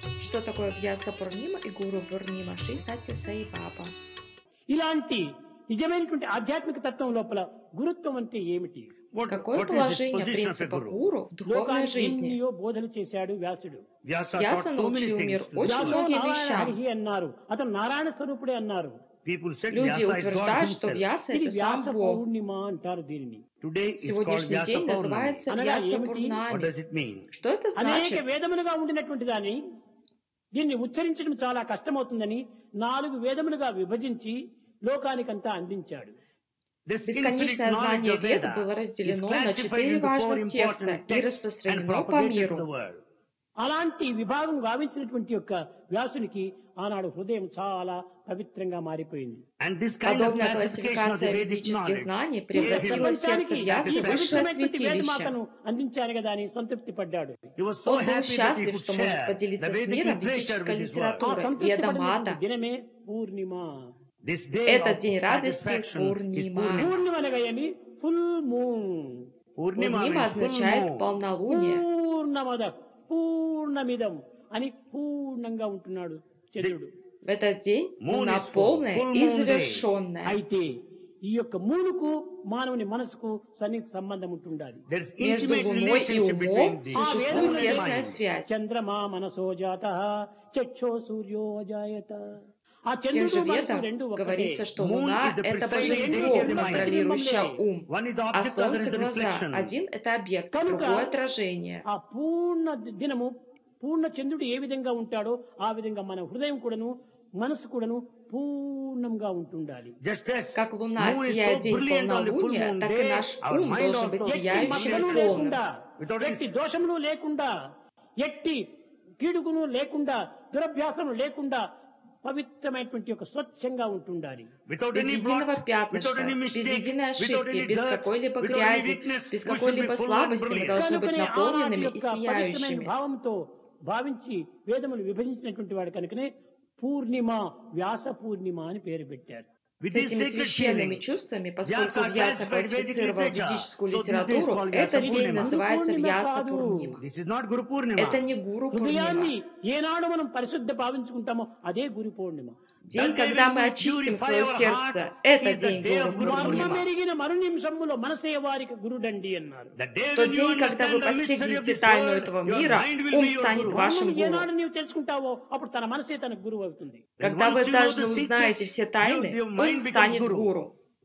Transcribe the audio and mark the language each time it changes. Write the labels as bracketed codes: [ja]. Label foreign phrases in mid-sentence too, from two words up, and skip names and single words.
[ru] что такое Vyasa Purnima и Guru Purnima, Шри Сатья Саи Баба. [te] ఇలాంటి నిజమైనటువంటి ఆధ్యాత్మిక తత్వం లోపల గురుత్వం అంటే ఏమిటి? [ru] Какое положение принципа гуру в духовной жизни? [te] ఎన్నో బోధన చేశాడు వ్యాసుడు. [ru] Vyasa научил мир очень многим вещам. [te] అన్నారు, అతను నారాయణ స్వరూపుడే అన్నారు. [ru] Люди утверждают, что Vyasa — это сам Бог. Сегодняшний день называется Vyasa Purnami. Что это значит? [te] అనేక వేదములుగా ఉండినటువంటి దాన్ని దీన్ని ఉచ్చరించడం చాలా కష్టమవుతుందని 4 వేదములుగా విభజించి లోకానికంతా అందించాడు. [ru] Бесконечное знание Вед было разделено на 4 важных текста и распространено по миру. [te] అలాంటి విభాగం గావించినటువంటి యొక్క వ్యాసునికి ఆనాడు హృదయం చాలా పవిత్రంగా మారిపోయింది. [ru] Подобная классификация ведических знаний превратила сердце Vyasa в высшее святилище. [te] అందించారు కదా అని సంతృప్తి పడ్డాడు. [ru] Он был счастлив, что может поделиться с миром ведической литературой, Ведамата. [te] దినమే పూర్ణిమ. [ru] Этот день радости Пурнима. [te] పూర్ణిమ అనగా ఏమి? [en] full moon. [ru] Пурнима означает полнолуние. [sa] పూర్ణమద పూర్ణమిదం [te] అని పూర్ణంగా ఉంటున్నాడు చంద్రుడు. [ru] В этот день луна полная и завершенная. [te] అయితే ఈ యొక్క మూనుకు మానవుని మనసుకు సన్నిహిత సంబంధం ఉంటుండాలి. [ru] Между луной и умом существует тесная связь. [sa] చంద్రమా మనసో జాతః చక్షో సూర్యో అజాయత. [ru] В тех же ведах говорится, что Луна — это божество, контролирующее ум, а Солнце — глаза. Один — это объект, другое — отражение. [te] ఆ పూర్ణ దినము పూర్ణ చంద్రుడు ఏ విధంగా ఉంటాడో ఆ విధంగా మన హృదయం కూడాను మనసు కూడాను పూర్ణంగా ఉంటుండాలి. [ru] Как Луна сияет день полнолуния, так и наш ум должен быть сияющим и полным. [te] ఎట్టి దోషములు లేకుండా, ఎట్టి కీడుగును లేకుండా, దురభ్యాసము లేకుండా పవిత్రమైనటువంటి ఒక స్వచ్ఛంగా ఉంటుండాలి. [ru] Без единого пятнышка, без единой ошибки, без какой-либо грязи, без какой-либо слабости мы должны быть наполненными и сияющими. [te] భావంతో భావించి వేదములు విభజించినటువంటి వాడు కనుకనే పూర్ణిమ, వ్యాస పూర్ణిమ అని పేరు పెట్టారు. [ru] С этими священными чувствами, поскольку Vyasa классифицировал ведическую литературу, этот день называется Vyasa Purnima. Это не Guru Purnima. [te] ఏనాడు మనం పరిశుద్ధ భావించుకుంటామో అదే గురు పూర్ణిమ. [ru] День, когда мы очистим свое сердце, это день Guru Purnima. Тот день, когда вы постигнете тайну этого мира, ум станет вашим гуру. Когда вы даже узнаете все тайны, ум станет гуру.